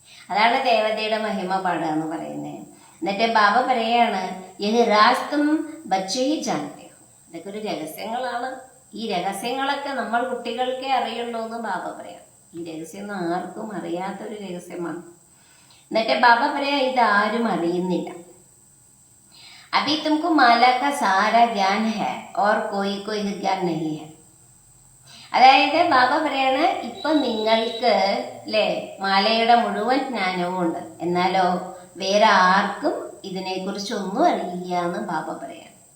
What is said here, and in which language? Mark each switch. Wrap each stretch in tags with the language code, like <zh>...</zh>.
<ml>അതാണ് ദേവതയുടെ മഹിമ പാടുക എന്ന് പറയുന്നത്. എന്നിട്ട് ബാബ പറയാണ്,</ml> <hi>യഹ് രാസ്തും ബച്ചേ ഹി ജാനത്തെ ഹോ.</hi> <ml>ഇതൊക്കെ ഒരു രഹസ്യങ്ങളാണ്. ഈ രഹസ്യങ്ങളൊക്കെ നമ്മൾ കുട്ടികൾക്കേ അറിയുള്ളൂ എന്ന് ബാബ പറയാം. ഈ രഹസ്യം ആർക്കും അറിയാത്തൊരു രഹസ്യമാണ്. എന്നിട്ട് ബാബ പറയാ, ഇത് ആരും അറിയുന്നില്ല.</ml> <hi>अभी तुमको माला का सारा ज्ञान है और कोई ज्ञान नहीं है.</hi> <ml>അതായത് ബാബ പറയാണ് ഇപ്പൊ നിങ്ങൾക്ക് അല്ലേ മാലയുടെ മുഴുവൻ ജ്ഞാനവും ഉണ്ട്, എന്നാലോ വേറെ ആർക്കും ഇതിനെക്കുറിച്ചൊന്നും അറിയില്ല എന്ന് ബാബ പറയാം.</ml>